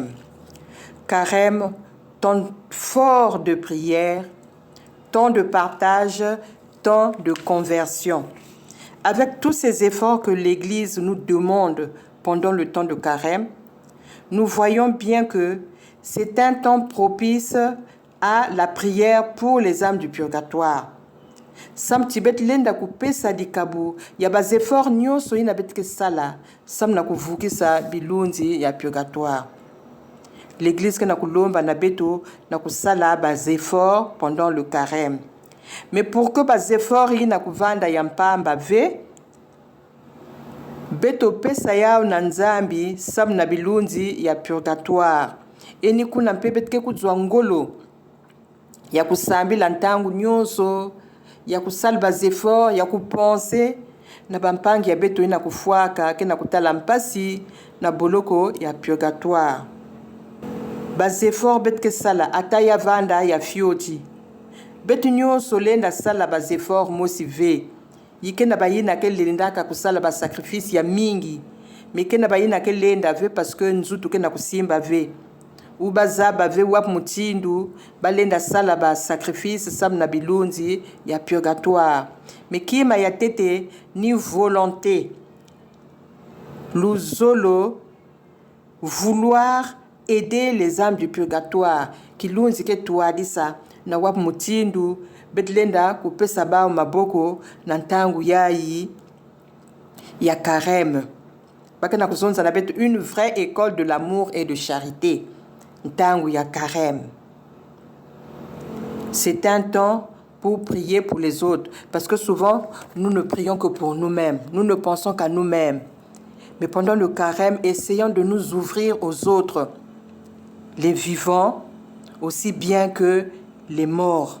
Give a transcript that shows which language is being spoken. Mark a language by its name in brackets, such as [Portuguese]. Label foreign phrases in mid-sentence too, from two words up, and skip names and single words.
[French] Carême, temps fort de prière, temps de partage, temps de conversion. Avec tous ces efforts que l'Église nous demande pendant le temps de carême, nous voyons bien que c'est un temps propice à la prière pour les âmes du purgatoire. [Kituba (Democratic Republic of Congo)] Sam tibet lenda kupesa dikabu ya bazefort nyonso ina betke sala sam na kuvukisa bilunzi ya purgatoire. L'église na kulomba na beto na kusala bazefort [French] pendant le carême. Mais pour que [Kituba (Democratic Republic of Congo)] bazefort ina kuvanda ya mpamba ve beto pesa yao na nzambi sam na bilunzi ya purgatoire. Eni kuna mpebetke kuzwa ngolo ya kusambila ntangu nyonso ya kusalba zefort ya kupense na bampangi ya beto ina kufuaka ke na kutala mpasi na boloko ya purgatoire. Bazefort betke sala ata ya vanda ya fioti. Betu nyonso lenda sala bazefort mosi ve. Yike na bayina ke lendaka kusala ba sacrifice ya mingi. Meke na bayina ke lenda ve [French] parce que [Kituba (Democratic Republic of Congo)] nzutu ke na kusimba ve. Ou bazaba ve wap mutindu balenda sala ba sacrifice sam na bilunzi ya purgatoire. Mais kima ya tete ni volonté. [French] Luzolo vouloir aider les âmes du purgatoire. [Kituba (Democratic Republic of Congo)] Kilunzi ke tuadisa na wap mutindu betlenda kupesa bao maboko na ntangu yayi ya carême. Bakana kuzonza na bet [French] une vraie école de l'amour et de charité. [Kituba (Democratic Republic of Congo)] Ntangu ya carême. [French] C'est un temps pour prier pour les autres. Parce que souvent, nous ne prions que pour nous-mêmes. Nous ne pensons qu'à nous-mêmes. Mais pendant le carême, essayons de nous ouvrir aux autres. Les vivants, aussi bien que les morts.